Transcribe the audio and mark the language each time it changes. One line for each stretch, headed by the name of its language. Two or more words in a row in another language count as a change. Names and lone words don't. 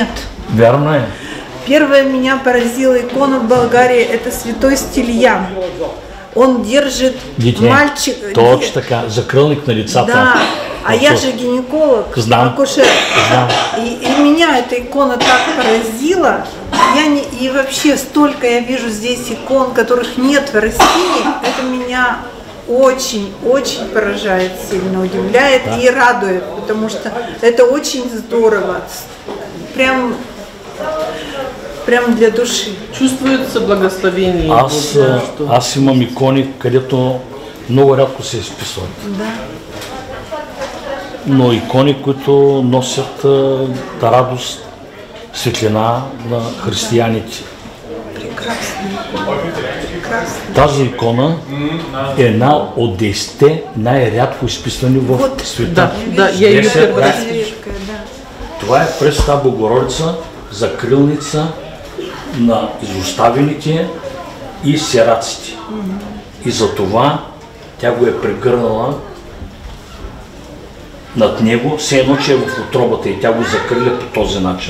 Bulgarian: Верно е.
Russian: Первая меня поразила икона в Болгарии, это святой Стильян. Он держит мальчик...
Bulgarian: Точно така, закрылник на лицата.
Russian: Да, а я же гинеколог, акушер. И меня эта икона так поразила. И вообще столько я вижу здесь икон, которых нет в России. Это меня очень поражает, сильно удивляет и радует, потому что это очень здорово. Прям для души. Чувствуется благословение.
Bulgarian: Аз имам икони, където много рядко се изписват. Да. Но икони, които носят радост, светлина на християните. Тази икона е една от 10 най-рядко изписвани в света.
Russian: Да, я ее первый раз.
Bulgarian: Това е Пресвета Богородица, закрилница на изоставените и сираците. И затова тя го е прегърнала над него, все едно, че е в утробата и тя го закриля по този начин.